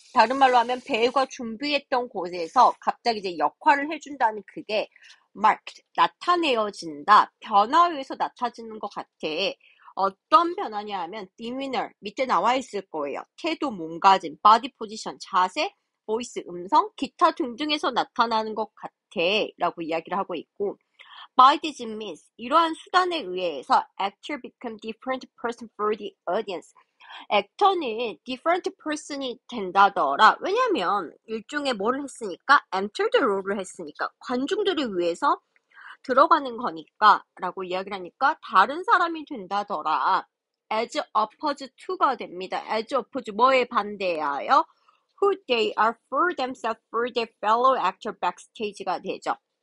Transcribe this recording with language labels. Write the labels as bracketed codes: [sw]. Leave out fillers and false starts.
[ko] 다른 말로 하면 배우가 준비했던 곳에서 갑자기 이제 역할을 해준다는 그게 marked, 나타내어진다. 변화에서 나타지는 것 같아. 어떤 변화냐 하면 demeanor, 밑에 나와 있을 거예요. 태도, 몸가짐, body position, 자세, voice, 음성, 기타 등등에서 나타나는 것 같아. 라고 이야기를 하고 있고 [en] By this means, [ko] 이러한 수단에 의해서 [en] actor become different person for the audience. [ko] 액터는 different person이 된다더라. 왜냐면 일종의 뭐를 했으니까 [en] enter the role [ko] 를 했으니까 관중들을 위해서 들어가는 거니까 라고 이야기를 하니까 다른 사람이 된다더라. [en] as opposed to가 됩니다. as opposed [ko] 뭐에 반대하여 [en] who they are for themselves for their fellow actor backstage가 되죠.